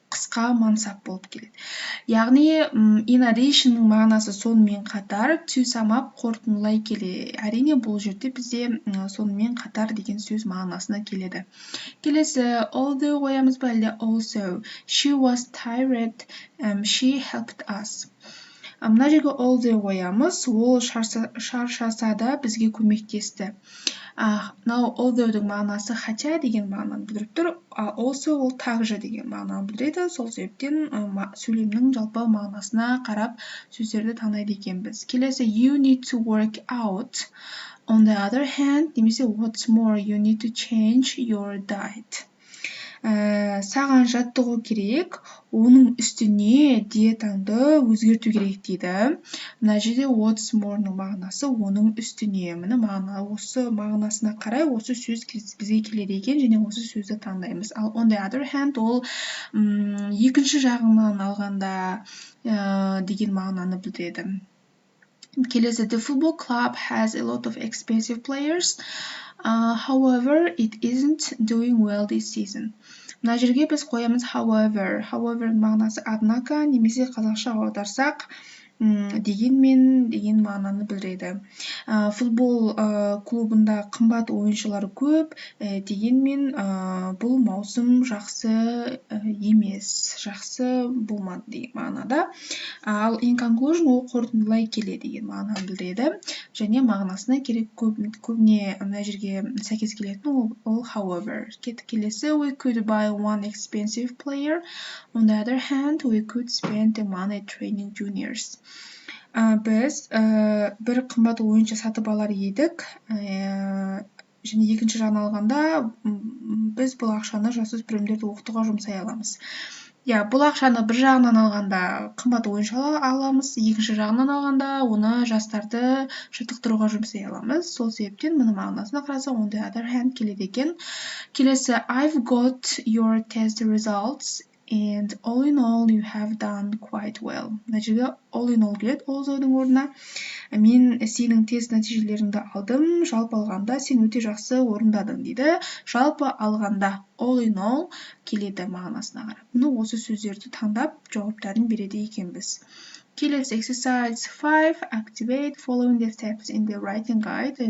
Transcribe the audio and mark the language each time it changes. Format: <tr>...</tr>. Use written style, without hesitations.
<kk>басқа мансап болып келеді. Яғни in additionның мағынасы сонымен қатар, to sum up қорытындылай келе. Әрине бұл жерде бізде сонымен қатар деген сөз мағынасына келеді. Келесі although қоямыз ба әлде also.</kk> <en>She was tired, she helped us.</en> <kk>Мына жерге although қоямыз, ол шаршаса да бізге көмектесті. Мынау although-дің мағынасы</kk> <ru>хотя</ru> <kk>деген мағынаны білдіріп тұр, also ол</kk> <ru>также</ru> <kk>деген мағынаны білдіреді. Сол себептен сөйлемнің жалпы мағынасына қарап сөздерді таңдайды екенбіз. Келесі</kk> <en>you need to work out. On the other hand,</en> <kk>немесе</kk> <en>what's more, you need to change your diet.</en> <kk>Саған жаттығу керек, оның үстіне диетаңды өзгерту керек дейді. Мына жерде what's more-ның мағынасы оның үстіне. Міне осы мағынасына қарай осы сөз бізге келеді екен және осы сөзді таңдаймыз. Ал on the other hand ол екінші жағынан алғанда деген мағынаны білдіреді. Келесі</kk> <en>the football club has a lot of expensive players. However, it isn't doing well this season.</en> <kk>Мына жерге біз қоямыз however. However мағынасы</kk> <ru>однако</ru> <kk>немесе қазақша аударсақ дегенмен деген мағынаны білдіреді. Футбол клубында қымбат ойыншылар көп, дегенмен бұл маусым жақсы емес, жақсы болмады деген мағынада. Ал in conclusion ол қорытындылай келе деген мағынаны білдіреді. Және мағынасына керек көбіне мына жерге сәйкес келетін ол however. Келесі</kk> <en>we could buy one expensive player. On the other hand, we could spend the money training juniors.</en> <kk>Біз бір қымбат ойыншы сатып алар едік, және екінші жағын алғанда біз бұл ақшаны жасөспірімдерді оқытуға жұмсай аламыз. Бұл ақшаны бір жағынан алғанда қымбат ойыншы аламыз, екінші жағынан алғанда оны жастарды жаттықтыруға жұмсай аламыз. Сол себептен мұның мағынасына қарасақ on the other hand келеді екен. Келесі</kk> <en>I've got your test results. And all in all, you have done quite well.</en> <kk>Мына жерге all in all келеді, although-дің орнына. Мен сенің тест нәтижелеріңді алдым, жалпы алғанда сен өте жақсы орындадың дейді. Жалпы алғанда all in all келеді мағынасына қарап. Мұны осы сөздерді таңдап жауаптарын береді екенбіз. Келесі</kk> <en>exercise 5, activate following the steps in the writing guide.</en>